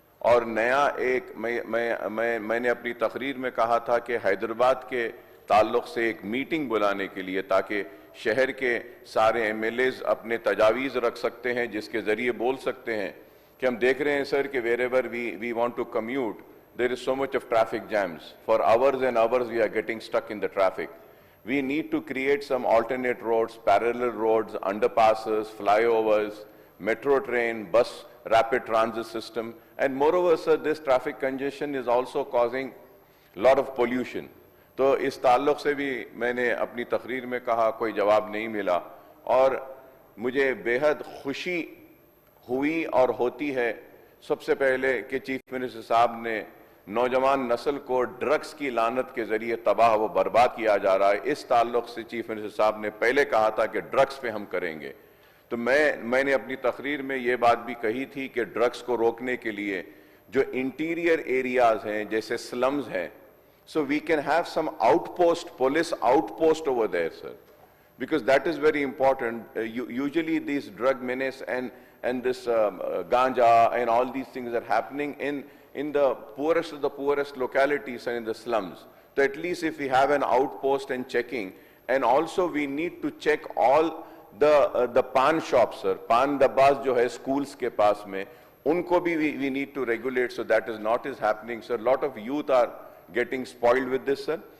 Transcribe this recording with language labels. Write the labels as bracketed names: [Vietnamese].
[Hindi] और नया एक मैंने अपनी तकरीर में कहा था कि हैदराबाद के ताल्लुक से एक मीटिंग बुलाने के लिए, ताकि शहर के सारे MLAs अपने तजावीज़ रख सकते हैं, जिसके ज़रिए बोल सकते हैं कि हम देख रहे हैं सर कि [English] wherever we want to commute, there is so much of traffic jams. For hours and hours we are getting stuck in the traffic. We need to create some alternate roads, parallel roads, underpasses, flyovers, metro train, bus, rapid transit system. And moreover, sir, this traffic congestion is also causing a lot of pollution. [Hindi] तो इस ताल्लुक से भी मैंने अपनी तकरीर में कहा, कोई जवाब नहीं मिला। और मुझे बेहद खुशी हुई और होती है सबसे पहले कि चीफ मिनिस्टर साहब ने नौजवान नस्ल को ड्रग्स की लानत के जरिए तबाह व बर्बाद किया जा रहा है, इस ताल्लुक से चीफ मिनिस्टर साहब ने पहले कहा था कि ड्रग्स पे हम करेंगे। तो मैंने अपनी तकरीर में ये बात भी कही थी कि ड्रग्स को रोकने के लिए जो इंटीरियर एरियाज हैं, जैसे स्लम्स हैं, [English] so we can have some outpost, police outpost over there, sir, because that is very important. Usually these drug menace and this ganja and all these things are happening in the poorest of the poorest localities and in the slums. So at least if we have an outpost and checking, and also we need to check all the pan shops, sir, pan dabbas [Hindi] jo hai schools ke paas mein, unko bhi [English] we need to regulate, so that is not happening, sir. A lot of youth are getting spoiled with this, sir.